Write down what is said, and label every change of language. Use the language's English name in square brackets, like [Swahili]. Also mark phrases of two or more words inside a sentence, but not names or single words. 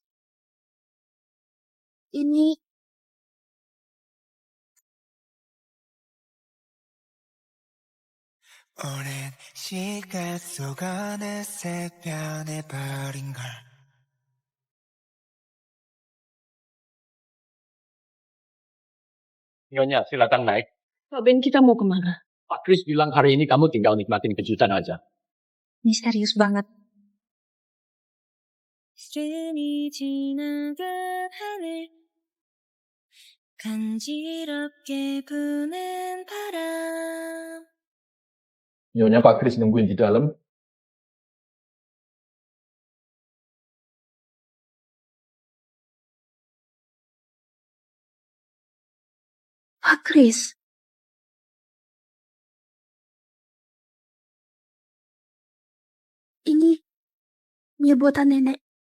[Indonesian] Ini [Korean] 오랜 시간 속 어느새 변해버린 걸 [Indonesian] Nyonya, silakan naik. Pak Ben, kita mau kemana? Pak Kris bilang hari ini kamu tinggal nikmatin kejutan aja. Misterius banget. [Korean] 시간이 지나가 하늘 간지럽게 부는 바람. [Indonesian] Nyonya Pak Kris nungguin di dalam. Pak Kris. Ini mie buatan nenek.